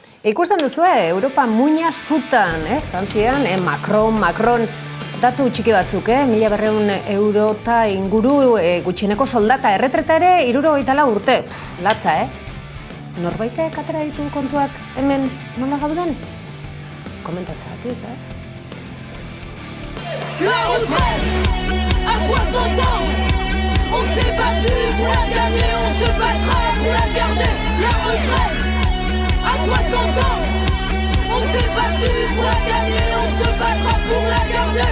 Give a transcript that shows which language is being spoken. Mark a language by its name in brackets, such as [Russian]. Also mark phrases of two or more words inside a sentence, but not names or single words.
[Basque] Ikusten duzu, Europa muina sutan, Frantzian, Macron, datu txiki batzuk, 1.200 eurota inguru gutxieneko soldata, erretreta ere 74 urte, latza, Norbaitek atera ditu kontuak hemen nola gauden? Komentatzeatik, [French] La retraite à 60 ans. On s'est battu pour la gagner, on se battra pour la garder. La retraite à 60 ans. On s'est battu pour la gagner, on se battra pour la garder.